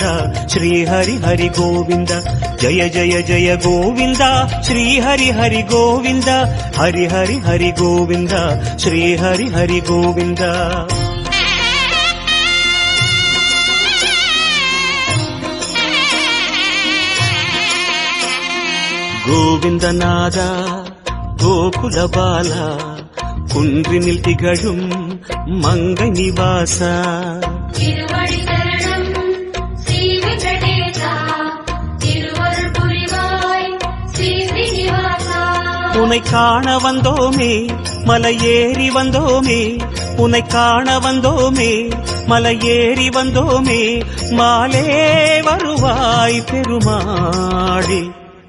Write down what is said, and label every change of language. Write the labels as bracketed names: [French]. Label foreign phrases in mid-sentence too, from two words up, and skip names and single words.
[Sanskrit] श्री हरि हरि गोविंद जय जय जय गोविंद श्री हरि हरि गोविंद हरि हरि हरि गोविंद श्री हरि हरि गोविंद गोविंदनाद गोकुल बाला [Tamil] குன்றினில் திகழும் மங்கை நிவாச திருவடி சரணம் ஸ்ரீ வெங்கடேசா திருவருள் புரிவாய் ஸ்ரீ ஸ்ரீனிவாசா உன்னை காண வந்தோமே மலையேறி வந்தோமே உன்னை காண வந்தோமே மலையேறி வந்தோமே மாலே வருவாய் பெருமாளே